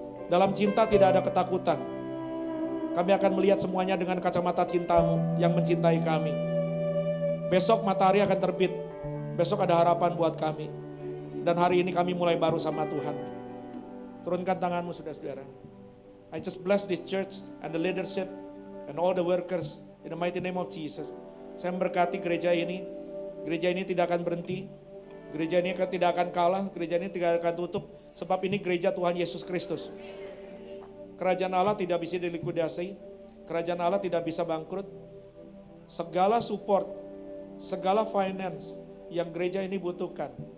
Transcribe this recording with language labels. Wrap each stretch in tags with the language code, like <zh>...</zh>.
<id>Dalam cinta tidak ada ketakutan. Kami akan melihat semuanya dengan kacamata cintamu yang mencintai kami. Besok matahari akan terbit. Besok ada harapan buat kami. Dan hari ini kami mulai baru sama Tuhan. Turunkan tanganmu saudara-saudara.</id> <en>I just bless this church and the leadership and all the workers in the mighty name of Jesus.</en> <id>Saya memberkati gereja ini. Gereja ini tidak akan berhenti. Gereja ini tidak akan kalah. Gereja ini tidak akan tutup. Sebab ini gereja Tuhan Yesus Kristus. Kerajaan Allah tidak bisa dilikuidasi. Kerajaan Allah tidak bisa bangkrut. Segala support, segala finance yang gereja ini butuhkan.</id>